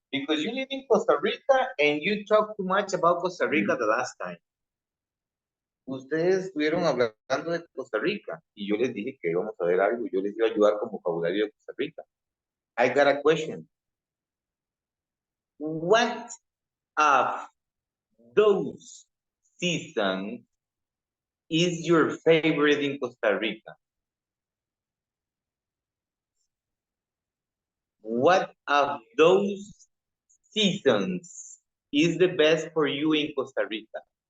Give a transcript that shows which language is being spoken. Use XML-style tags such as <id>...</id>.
<en>Because you live in Costa Rica and you talk too much about Costa Rica the last time.</en> <es>Ustedes estuvieron hablando de Costa Rica y yo les dije que íbamos a ver algo. Yo les iba a ayudar con vocabulario de Costa Rica.</es> <en>I got a question. What of those seasons is your favorite in Costa Rica? What of those seasons is the best for you in Costa Rica?</en>